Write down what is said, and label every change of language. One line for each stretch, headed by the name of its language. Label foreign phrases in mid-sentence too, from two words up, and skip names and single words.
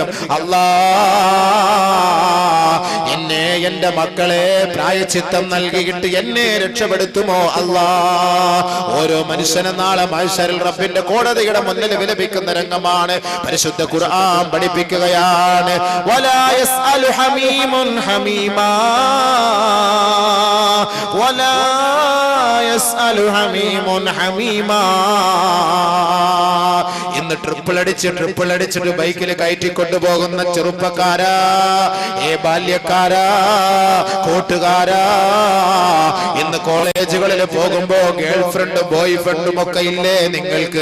Malayalam: അല്ലാ, എന്നെ എന്റെ മക്കളെ പ്രായച്ചിത്തം നൽകിയിട്ട് എന്നെ രക്ഷപ്പെടുത്തുമോ അല്ലാ. ഓരോ മനുഷ്യനും നാളെ മഹ്ശറിൽ റബ്ബിന്റെ കോടതിയുടെ മുന്നിൽ വിലപിക്കുന്ന രംഗമാണ് പരിശുദ്ധ ഖുർആൻ പഠിപ്പിക്കുകയാണ്.
Arabic: ولا يسأل حميم حميما ولا يسأل حميم حميما.
Malayalam: ഇന്ന് ട്രിപ്പിൾ അടിച്ചിട്ട് ബൈക്കിൽ കയറ്റിക്കൊണ്ടുപോകുന്ന ചെറുപ്പക്കാരാ, ബാല്യക്കാരാ, കൂട്ടുകാരാ, ഇന്ന് കോളേജുകളിൽ പോകുമ്പോ
English: girl friend boy friend
Malayalam: ഒക്കെ ഇല്ലേ നിങ്ങൾക്ക്?